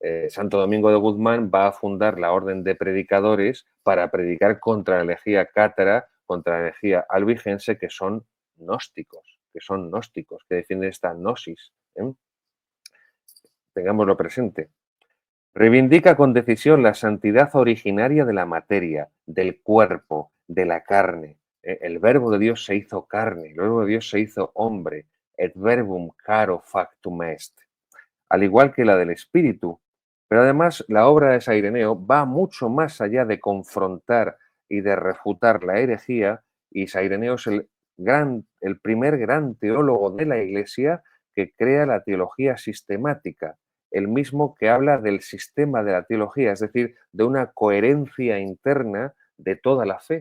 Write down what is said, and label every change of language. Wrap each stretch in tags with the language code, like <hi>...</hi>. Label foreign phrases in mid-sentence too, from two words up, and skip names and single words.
<es>Santo Domingo de Guzmán va a fundar la Orden de Predicadores para predicar contra la herejía cátara, contra la herejía albigense, que son gnósticos, que defienden esta gnosis. Tengámoslo presente. Reivindica con decisión la santidad originaria de la materia, del cuerpo, de la carne. El verbo de Dios se hizo carne, el verbo de Dios se hizo hombre.</es> <la>Et verbum caro factum est.</la> <es>Al igual que la del espíritu. Pero además la obra de San Ireneo va mucho más allá de confrontar y de refutar la herejía, y San Ireneo es el primer gran teólogo de la Iglesia que crea la teología sistemática, el mismo que habla del sistema de la teología, es decir, de una coherencia interna de toda la fe.</es>